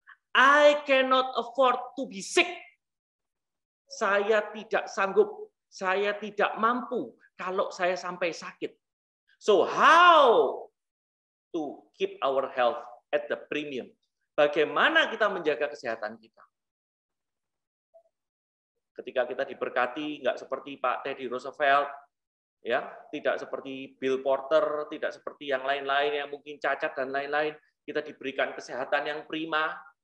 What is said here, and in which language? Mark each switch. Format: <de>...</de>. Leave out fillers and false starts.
<en>I cannot afford to be sick.</en> <id>Saya tidak sanggup, saya tidak mampu kalau saya sampai sakit.</id> <en>So how to keep our health at the premium?</en> <id>Bagaimana kita menjaga kesehatan kita? Ketika kita diberkati, nggak seperti Pak Teddy Roosevelt, ya, tidak seperti Bill Porter, tidak seperti yang lain-lain yang mungkin cacat dan lain-lain, kita diberikan kesehatan yang prima.</id>